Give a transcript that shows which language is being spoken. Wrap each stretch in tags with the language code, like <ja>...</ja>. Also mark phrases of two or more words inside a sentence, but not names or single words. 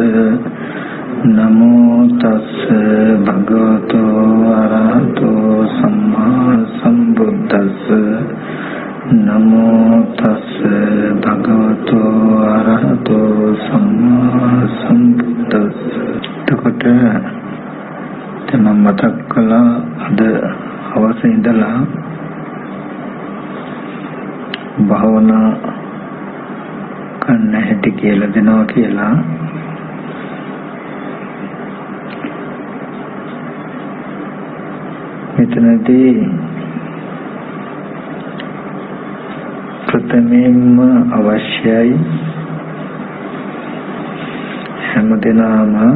<pi>नमो तस्से भगवतो अरहतो सम्मा सम्बुद्धस्से। नमो तस्से भगवतो अरहतो सम्मा सम्बुद्धस्से।</pi> <si>එතකොට මම මතක් කළා අද හවස ඉඳලා භාවනා කරන්න හැටි කියලා දෙනවා කියලා. මෙතනදී ප්‍රථමයෙන්ම අවශ්‍යයි හැමදෙනාම</si>